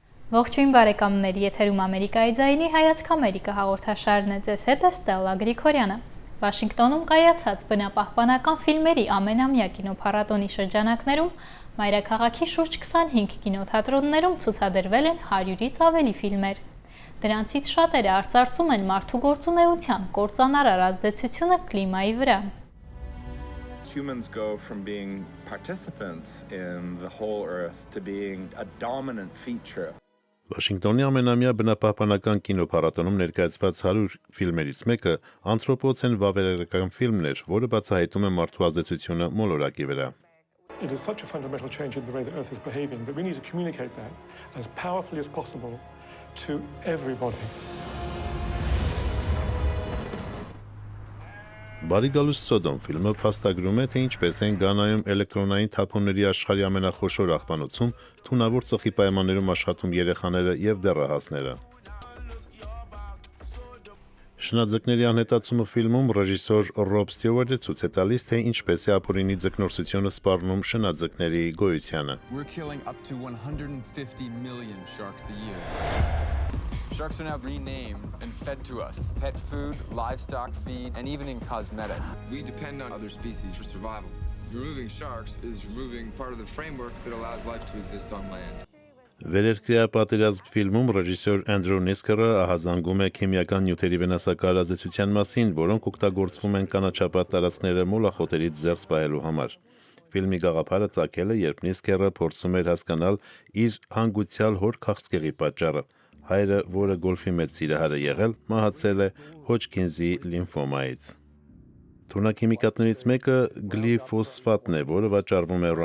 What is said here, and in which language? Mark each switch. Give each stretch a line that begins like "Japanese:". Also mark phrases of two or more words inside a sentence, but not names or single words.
Armenian: Ողջույն բարեկամներ, եթերում Ամերիկայի ձայնի հայացք Ամերիկա հաղորդաշարն է, ձեզ հետ է Ստելլա Գրիգորյանը։ Վաշինգտոնում կայացած բնապահպանական ֆիլմերի ամենամյա կինոփառատոնի շրջանակներում մայրաքաղաքի շուրջ 25 կինոթատրոններում ցուցադրվել են 100-ից ավելի ֆիլմեր։ Դրանցից շատերը արծարծում են մարդու գործունեության կործանարար ազդեցությունը կլիմայի վրա։
English: Humans go from being participants in the whole earth to being a dominant feature.
Armenian: Վաշինգտոնի ամենամյա բնապահպանական կինոփառատոնում ներկայացված 100 ֆիլմերից մեկը անթրոպոցեն վավերագրական ֆիլմն էր, որը բացահայտում է մարդու ազդեցությունը մոլորակի վրա։
English: It is such a fundamental change in the way the earth is behaving that we need to communicate that as powerfully as possible to everybody.
Armenian: Բարիգալուս Սոդոմ ֆիլմը փաստագրում է, թե ինչպես են Գանայում էլեկտրոնային թափոնների աշխարհի ամենախոշոր աղբանոցում թունավոր ծխի պայմաններում աշխատում երեխաները եւ դեռահասները։ Շնաձկների անհետացումը ֆիլմում ռեժիսոր Ռոբ Ստյուարտը ցույց է տալիս, թե ինչպես է ապօրինի ձկնորսությունը սպառնում շնաձկների գոյությանը։
English: We're killing up to 150 million sharks a year. Sharks are now renamed and fed to us. Pet food, livestock feed, and even in cosmetics. We depend on other species for survival. Removing sharks is removing part of the framework that allows life to exist on land.
Armenian: Վերերկրյա պատերազմ ֆիլմում ռեժիսոր Անդրու Նիսկերը ահազանգում է քիմիական նյութերի վնասակար ազդեցության մասին, որոնք օգտագործվում են կանաչապատ տարածքները մոլախոտերից զերծ պահելու համար։ Ֆիլմի գաղափարը ծագել է, երբ Նիսկերը փորձում էր հասկանալ իր հանգուցյալ հոր քաղցկեղի պատճառը։ Հայրը, որը գոլֆի մեծ սիրահար է եղել, մահացել է Հոջքինզի լիմֆոմայից։ Թունաքիմիկատներից մեկը գլիֆոսֆատն է, որը վաճառվում է